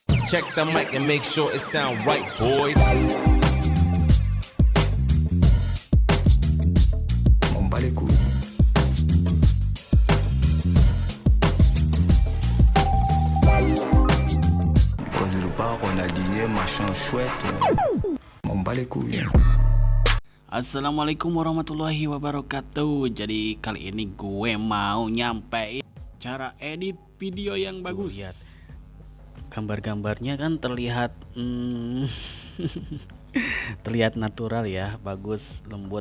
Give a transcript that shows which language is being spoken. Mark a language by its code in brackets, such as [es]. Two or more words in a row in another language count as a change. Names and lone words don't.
[en] Check the mic and make sure it sound right, boys. [fr] On bat les couilles. Cause le bar, on a dîné, machin chouette. On bat les couilles. [ar] السلام عليكم ورحمة الله وبركاته. [id] Jadi kali ini gue mau nyampein cara edit video yang bagus. Lihat gambar-gambarnya kan terlihat terlihat natural ya, bagus, lembut.